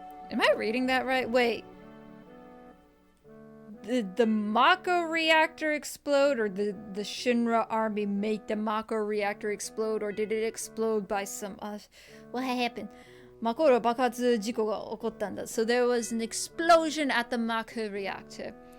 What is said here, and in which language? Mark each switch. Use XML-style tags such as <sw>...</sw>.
<en>Am I reading that right? Wait. did the Mako reactor explode, or the Shinra army make the Mako reactor explode, or did it explode by some what happened?</en> <ja>Mako の爆発事故が起こったんだ.</ja> <en>So there was an explosion at the Mako reactor.</en>